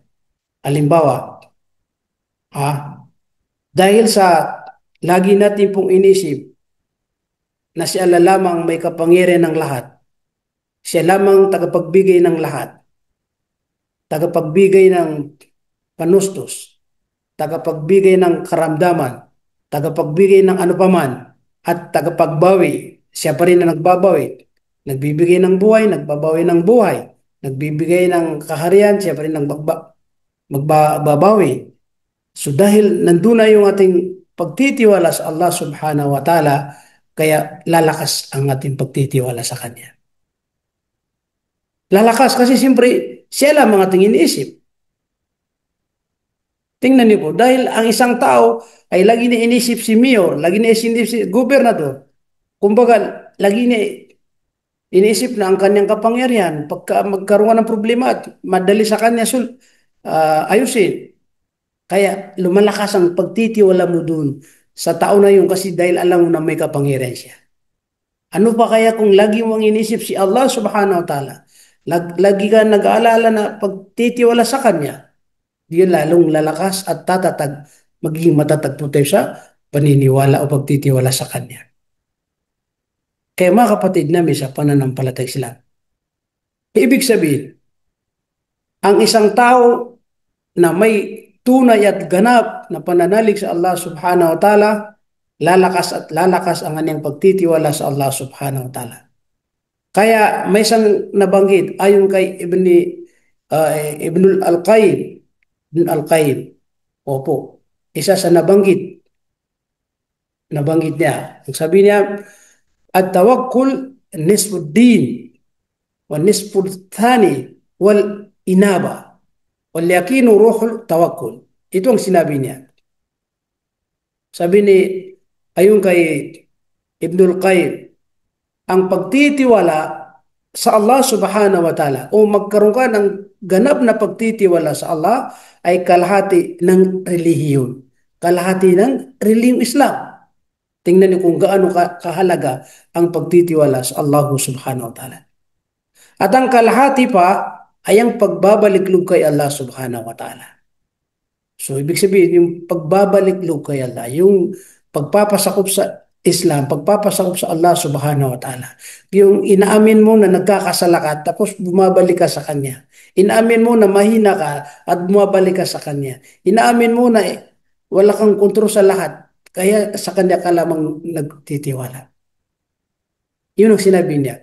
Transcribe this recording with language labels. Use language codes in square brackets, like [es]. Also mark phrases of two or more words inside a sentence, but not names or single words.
[tl] Halimbawa, dahil sa lagi natin pong inisip na si Allah lamang may kapangyarihan ng lahat, siya lamang tagapagbigay ng lahat, tagapagbigay ng panustos, tagapagbigay ng karamdaman, tagapagbigay ng ano paman, at tagapagbawi. Siya pa rin na nagbabawi. Nagbibigay ng buhay, nagbabawi ng buhay. Nagbibigay ng kaharian, siya pa rin magbabawi. So dahil nandun na yung ating pagtitiwala sa Allah [ar] سبحانه وتعالى, [tl] kaya lalakas ang ating pagtitiwala sa Kanya. Lalakas kasi siyempre siya lang ang ating iniisip. Tingnan niyo po, dahil ang isang tao ay lagi na inisip si Mayor, lagi na inisip si gobernador. Kumbaga, lagi na iniisip na ang kanyang kapangyarihan. Pagka magkaroon ng problema at madali sa kanya ayusin. Kaya lumalakas ang pagtitiwala mo dun sa tao na yun kasi dahil alam mo na may kapangyarihan siya. Ano pa kaya kung lagi mong inisip si Allah [ar] سبحانه وتعالى? [tl] Lagi ka nag-aalala na pagtitiwala sa Kanya, yun lalong lalakas at tatatag, magiging matatag po tayo sa paniniwala o pagtitiwala sa Kanya. Kaya mga kapatid namin sa pananampalatay Islam, ibig sabihin, ang isang tao na may tunay at ganap na pananalig sa Allah [ar] سبحانه وتعالى, [tl] lalakas at lalakas ang kanyang pagtitiwala sa Allah [ar] سبحانه وتعالى. [tl] Kaya may isang nabanggit ayon kay Ibnul Al-Qayyim, Ibn Al-Qayyim. Opo, isa sa nabanggit niya. Ang sabi niya, [ar] التوكل نصف الدين والنصف الثاني الإنابة واليقين روح التوكل. [tl] Ito ang sinabi niya. Sabi ni ayon kay Ibnul Qayyim, ang pagtitiwala sa Allah [ar] سبحانه وتعالى [tl] o magkaroon ka ng ganap na pagtitiwala sa Allah ay kalahati ng relihiyon. Kalahati ng relihiyong Islam. Tingnan niyo kung gaano kahalaga ang pagtitiwala sa Allah [ar] سبحانه وتعالى. [tl] At ang kalahati pa ay ang pagbabaliklog kay Allah [ar] سبحانه وتعالى. [tl] So ibig sabihin yung pagbabaliklog kay Allah, yung pagpapasakop sa Islam, pagpapasakop sa Allah [ar] سبحانه وتعالى. [tl] Yung inaamin mo na nagkakasala ka tapos bumabalik ka sa Kanya. Inaamin mo na mahina ka at bumabalik ka sa Kanya. Inaamin mo na wala kang kontrol sa lahat. Kaya sa Kanya ka lamang nagtitiwala. Yun ang sinabi niya.